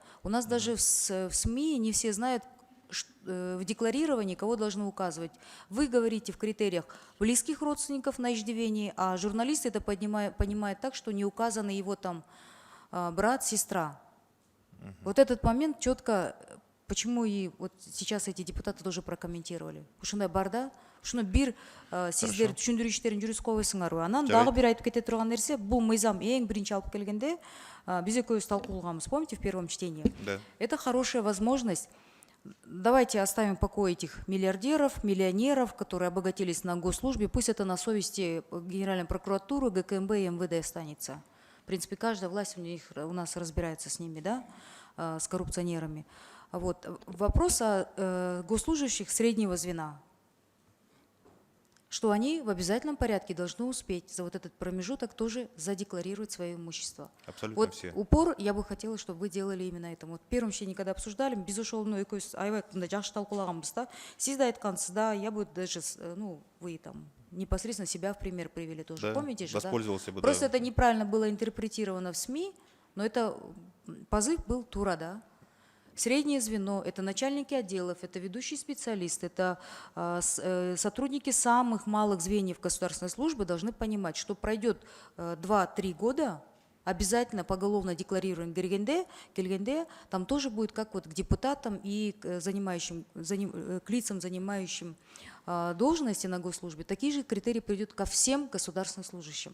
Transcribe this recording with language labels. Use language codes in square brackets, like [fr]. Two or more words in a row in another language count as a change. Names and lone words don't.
[ru] У нас даже в СМИ не все знают в декларировании, кого должны указывать. Вы говорите в критериях близких родственников на иждивении, а журналисты это понимают так, что не указаны его там брат, сестра. Вот этот момент четко, почему и вот сейчас эти депутаты тоже прокомментировали. [ky] Ушундай барда, ушуну бир сиздер түшүндүрүү жүрүп койсуңарбы. Анан дагы бир айтып кете турган нерсе, бул мыйзам эң биринчи алып келгенде биз экөөбүз талкуулаганбыз, [ru] помните, в первом чтении? Да. Это хорошая возможность. Давайте оставим в покое этих миллиардеров, миллионеров, которые обогатились на госслужбе. Пусть это на совести Генеральной прокуратуры, ГКМБ и МВД останется. В принципе, каждая власть у нас разбирается с ними, да, с коррупционерами. Вот. Вопрос о госслужащих среднего звена. Что они в обязательном порядке должны успеть за вот этот промежуток тоже задекларировать свое имущество. Абсолютно вот все. Упор я бы хотела, чтобы вы делали именно это. Вот в первом чтении, когда обсуждали, безусловно, [ky] жакшы талкуулаганбыз да. Сиз да айткансыз, да, [ru] я бы даже, ну, вы там непосредственно себя в пример привели тоже. Да, помните же, воспользовался да? бы, Просто да. это неправильно было интерпретировано в СМИ, но это позыв был тура, да. Среднее звено – это начальники отделов, это ведущие специалисты, это сотрудники самых малых звеньев государственной службы должны понимать, что пройдет 2-3 года, обязательно поголовно декларируем келгенде, там тоже будет как вот к депутатам и к лицам, занимающим должности на госслужбе, такие же критерии придут ко всем государственным служащим.